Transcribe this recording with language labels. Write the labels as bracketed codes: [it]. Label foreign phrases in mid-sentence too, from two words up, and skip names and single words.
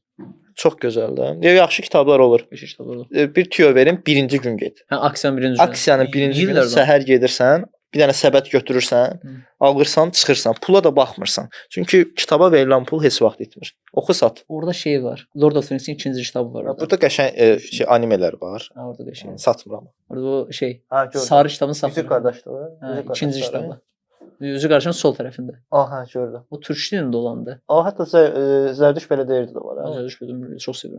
[az] Çox gözəldir. Yaxşı kitablar olur. Bir tüyo verim, birinci gün get. Hə, aksiyanın birinci günü. Aksiyanın birinci günü səhər gedirsən, bir dənə səbət götürürsən, alırsan, çıxırsan, pula da baxmırsan. Çünki kitaba verilən pul heç vaxt itmir. Oxu sat. Orada şey var. Lord of the Rings'in ikinci kitabı var orada. Burada qəşəng animelər var. Ha, orada qəşəng. Satmıram. Orada o şey, sarı kitabını satmır. Üzük qardaşlığı. İkinci kitabı. Üzü qardaşın sol tərəfində. Aha, gördüm. O türk dilində olandı. Hətta Zərdüş belə deyirdi də var. Zərdüş belə çox sevirəm.